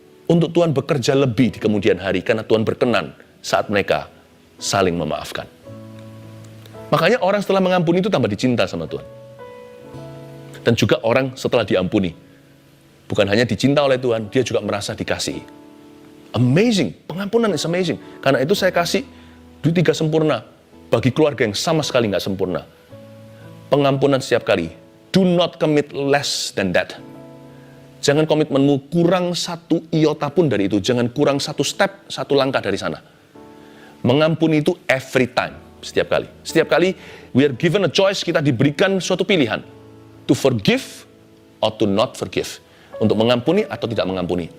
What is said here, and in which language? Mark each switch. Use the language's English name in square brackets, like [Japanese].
[Indonesian] untuk Tuhan bekerja lebih di kemudian hari, karena Tuhan berkenan saat mereka saling memaafkan. Makanya orang setelah mengampuni itu tambah dicinta sama Tuhan. Dan juga orang setelah diampuni, bukan hanya dicinta oleh Tuhan, dia juga merasa dikasihi. [English] Amazing, [Indonesian] pengampunan [English] is amazing. [Indonesian] Karena itu saya kasih 3 sempurna bagi keluarga yang sama sekali nggak sempurna. Pengampunan setiap kali. [English] Do not commit less than that. [Indonesian] Jangan komitmenmu kurang 1 iota pun dari itu. Jangan kurang 1 step, 1 langkah dari sana. Mengampuni itu [English] every time, [Indonesian] setiap kali. Setiap kali [English] we are given a choice, [Indonesian] kita diberikan suatu pilihan. [English] To forgive or to not forgive. [Indonesian] Untuk mengampuni atau tidak mengampuni.